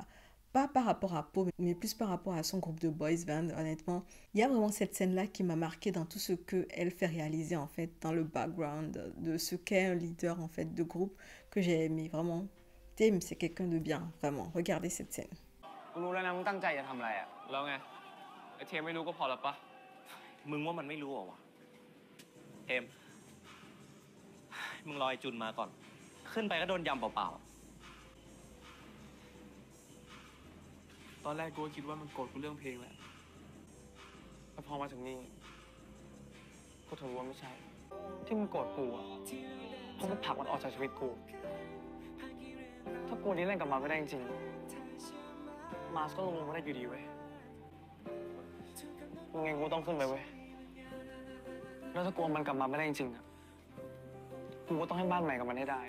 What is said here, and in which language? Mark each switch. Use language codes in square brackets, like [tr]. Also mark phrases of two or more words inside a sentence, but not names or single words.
[fr] Pas par rapport à Po, mais plus par rapport à son groupe de boys band, honnêtement. Il y a vraiment cette scène-là qui m'a marqué dans tout ce qu'elle fait réaliser, en fait, dans le background de ce qu'est un leader, en fait, de groupe que j'ai aimé, vraiment. Tim, c'est quelqu'un de bien, vraiment. Regardez cette scène. [th] กูรู้แล้วนะมึงตั้งใจจะทำอะไรอะแล้วไงไอ้เทียมไม่รู้ก็พอแล้วปะ มึงว่ามันไม่รู้เหรอวะเทมมึงรอไอ้จุนมาก่อน ขึ้นไปก็โดนยำเปล่า ตอนแรกกูก็คิดว่ามันโกรธกูเรื่องเพลงแหละแต่พอมาถึงนี่กูถึงรู้ว่าไม่ใช่ ที่มันโกรธกูอะเพราะมันผลักมันออกจากชีวิตกู ถ้ากูนี้เล่นกับมันไม่ได้จริงๆมาสก็ลงมาได้อยู่ดีเว้ยยังไงกูต้องขึ้นไปเว้ยแล้วถ้ากลัวมันกลับมาไม่ได้จริงๆอ่ะกูก็ต้องให้บ้านใหม่กับมันให้ได้